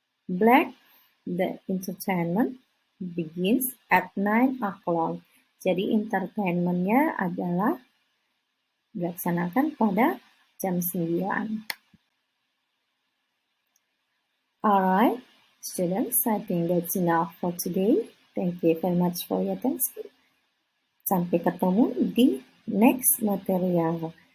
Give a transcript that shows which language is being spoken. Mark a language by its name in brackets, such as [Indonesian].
[English] Black, the entertainment begins at 9 o'clock. [Indonesian] Jadi entertainment-nya adalah dilaksanakan pada jam 9. [English] Alright, students, I think that's enough for today. Thank you very much for your attention. [Indonesian] Sampai ketemu di [English] next material.